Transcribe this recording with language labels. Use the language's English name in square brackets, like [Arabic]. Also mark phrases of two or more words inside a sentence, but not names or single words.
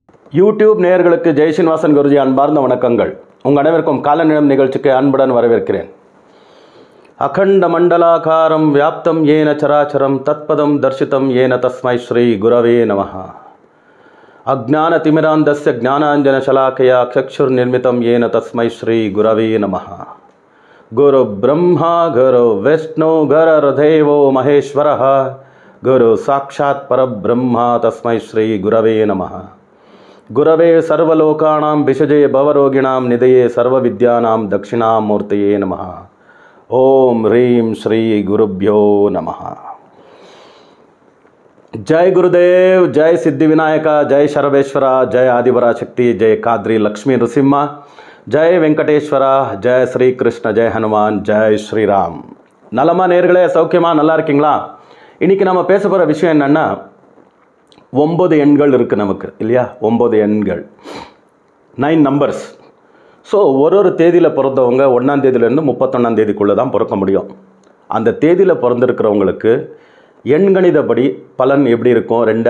[Tamil] யூடியூப் நேயர்களுக்கு ஜெய்ஸ்ரீனிவாசன் குருஜி அன்பார்ந்த வணக்கங்கள். உங்கள் அனைவருக்கும் கால நேரம் நிகழ்ச்சிக்கு அன்புடன் வரவேற்கிறேன். [Sanskrit] अखण्ड मण्डलाकारम् व्याप्तम् येन चराचरम् तत्पदम् दर्शितम् येन तस्मै श्री गुरवे नमः. अज्ञान तिमिरान्धस्य ज्ञानाञ्जन शलाकया चक्षुर् निर्मितम् येन तस्मै श्री गुरवे नमः. गुरु ब्रह्मा गुरु विष्णु गुरुर्देवो महेश्वरः गुरु साक्षात् परब्रह्मा तस्मै श्री गुरवे नमः. गुरवे सर्वलोकानां विषजे भवरोगिणां निधये सर्वविद्यानां दक्षिणामूर्तये नमः. ओम ह्रीं श्री गुरुभ्यो नमः. जय गुरुदेव, जय सिद्धिविनायक, जय शरवेश्वर, जय आदिपराशक्ति, जय काद्री लक्ष्मी नृसिंह, जय वेंकटेश्वर, जय श्री कृष्ण, जय हनुमान, जय श्रीराम. [Tamil] नलमा நேயர்களே, சௌக்கியமா நல்லா இருக்கீங்களா? இன்னைக்கு நம்ம பேச போகிற விஷயம் என்னன்னா, 9 எண்கள் இருக்குது நமக்கு இல்லையா? 9 எண்கள், 9 நம்பர்ஸ். ஸோ ஒரு தேதியில் பிறந்தவங்க 1ஆம் தேதியிலேருந்து 31ஆம் தேதிக்குள்ளே தான் பிறக்க முடியும். அந்த தேதியில் பிறந்திருக்கிறவங்களுக்கு எண்கணிதப்படி பலன் எப்படி இருக்கும்?